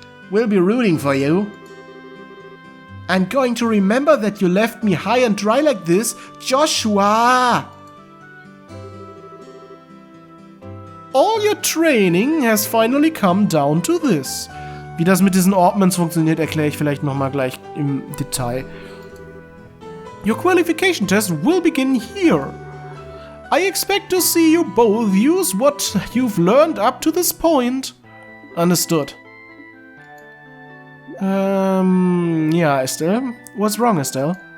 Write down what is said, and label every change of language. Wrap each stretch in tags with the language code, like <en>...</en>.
<en>We'll be rooting for you. I'm going to remember that you left me high and dry like this, Joshua! All your training has finally come down to this.</en> <de>Wie das mit diesen Ordnance funktioniert, erkläre ich vielleicht nochmal gleich im Detail.</de> <en>Your qualification test will begin here. I expect to see you both use what you've learned up to this point. Understood. Yeah, Estelle. What's wrong, Estelle?</en>